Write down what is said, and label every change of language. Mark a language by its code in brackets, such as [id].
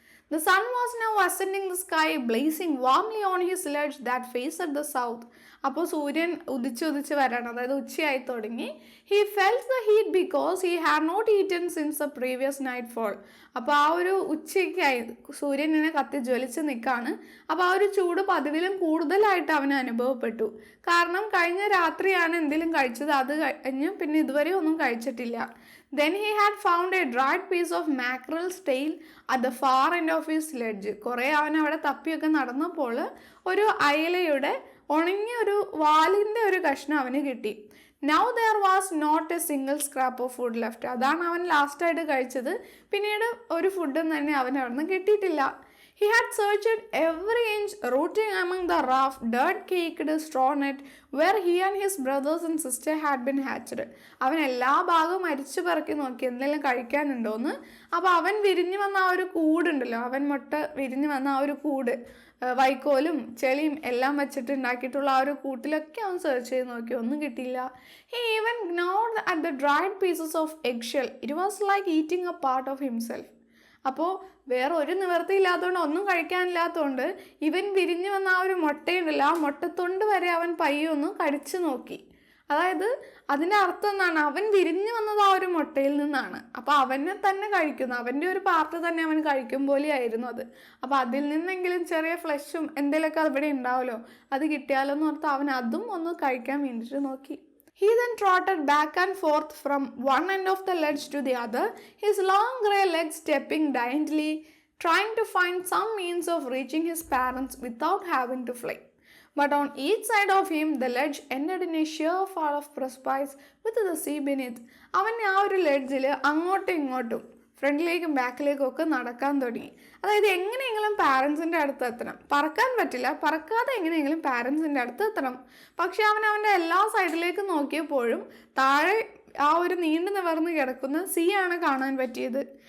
[en] The sun was now ascending the sky, blazing warmly on his ledge that faced the south. [ml] അപ്പോൾ സൂര്യൻ ഉദിച്ച് വരാണ്, അതായത് ഉച്ചയായി തുടങ്ങി. [en] He felt the heat because he had not eaten since the previous nightfall. [ml] അപ്പോൾ ആ ഒരു ഉച്ചയ്ക്കായി സൂര്യൻ ഇങ്ങനെ കത്തി ജ്വലിച്ച് നിൽക്കുകയാണ്. അപ്പോൾ ആ ഒരു ചൂട് പതിവിലും കൂടുതലായിട്ട് അവന് അനുഭവപ്പെട്ടു. കാരണം കഴിഞ്ഞ രാത്രിയാണ് എന്തെങ്കിലും കഴിച്ചത്, അത് കഴിഞ്ഞ് പിന്നെ ഇതുവരെ ഒന്നും കഴിച്ചിട്ടില്ല. [en] Then he had found a dried piece of mackerel's tail at the far end of his sledge. [ml] കുറേ അവൻ അവിടെ തപ്പിയൊക്കെ നടന്നപ്പോൾ ഒരു അയലയുടെ ഉണങ്ങിയ ഒരു വാലിൻ്റെ ഒരു കഷ്ണം അവന് കിട്ടി. [en] Now there was not a single scrap of food left. [ml] അതാണ് അവൻ ലാസ്റ്റായിട്ട് കഴിച്ചത്. പിന്നീട് ഒരു ഫുഡും തന്നെ അവൻ അവിടെ നിന്ന് കിട്ടിയിട്ടില്ല. [en] He had searched every inch, rooting among the rough, dirt-caked straw net where he and his brothers and sister had been hatched. [ml] അവൻ എല്ലാ ഭാഗവും അരിച്ചു പറക്കി നോക്കി എന്തെങ്കിലും കഴിക്കാനുണ്ടോയെന്ന്. അപ്പോൾ അവൻ വിരിഞ്ഞു വന്ന ആ ഒരു കൂടുണ്ടല്ലോ, അവൻ മുട്ട വിരിഞ്ഞു വന്ന ആ ഒരു കൂട്, വൈക്കോലും ചെളിയും എല്ലാം വെച്ചിട്ട് ഉണ്ടാക്കിയിട്ടുള്ള ആ ഒരു കൂട്ടിലൊക്കെ അവൻ സെർച്ച് ചെയ്ത് നോക്കി, ഒന്നും കിട്ടിയില്ല. [en] He even gnawed at the dried pieces of eggshell. It was like eating a part of himself. [ml] അപ്പോൾ വേറെ ഒരു നിവൃത്തിയില്ലാത്തതുകൊണ്ട്, ഒന്നും കഴിക്കാനില്ലാത്തതുകൊണ്ട് ഇവൻ വിരിഞ്ഞു വന്ന ആ ഒരു മുട്ടയുണ്ടല്ലോ, ആ മുട്ടത്തൊണ്ട് വരെ അവൻ പയ്യൊന്ന് കടിച്ചു നോക്കി. അതായത് അതിൻ്റെ അർത്ഥം എന്താണ്, അവൻ വിരിഞ്ഞു വന്നത് ആ ഒരു മുട്ടയിൽ നിന്നാണ്. അപ്പോൾ അവനെ തന്നെ കഴിക്കുന്നു, അവൻ്റെ ഒരു പാർട്ട് തന്നെ അവൻ കഴിക്കും പോലെയായിരുന്നു അത്. അപ്പോൾ അതിൽ നിന്നെങ്കിലും ചെറിയ ഫ്ലഷും എന്തെങ്കിലുമൊക്കെ അവിടെ ഉണ്ടാവുമല്ലോ, അത് കിട്ടിയാലോ എന്ന് ഓർത്ത് അവൻ അതും ഒന്ന് കഴിക്കാൻ വേണ്ടിയിട്ട് നോക്കി. [en] He then trotted back and forth from one end of the ledge to the other, his long grey legs stepping daintily, trying to find some means of reaching his parents without having to fly. But on each side of him, the ledge ended in a sheer fall of precipice with the sea beneath. [ml] അവൻ ആ ഒരു ലെഡ്ജിൽ അങ്ങോട്ടും ഇങ്ങോട്ടും ഫ്രണ്ടിലേക്കും ബാക്കിലേക്കും ഒക്കെ നടക്കാൻ തുടങ്ങി. അതായത് എങ്ങനെയെങ്കിലും പാരൻസിൻ്റെ അടുത്ത് എത്തണം. പറക്കാൻ പറ്റില്ല, പറക്കാതെ എങ്ങനെയെങ്കിലും പാരൻസിൻ്റെ അടുത്ത് എത്തണം. പക്ഷെ അവൻ്റെ എല്ലാ സൈഡിലേക്കും നോക്കിയപ്പോഴും താഴെ ആ ഒരു നീണ്ടു നിവർന്ന് കിടക്കുന്ന സീ ആണ് കാണാൻ പറ്റിയത്.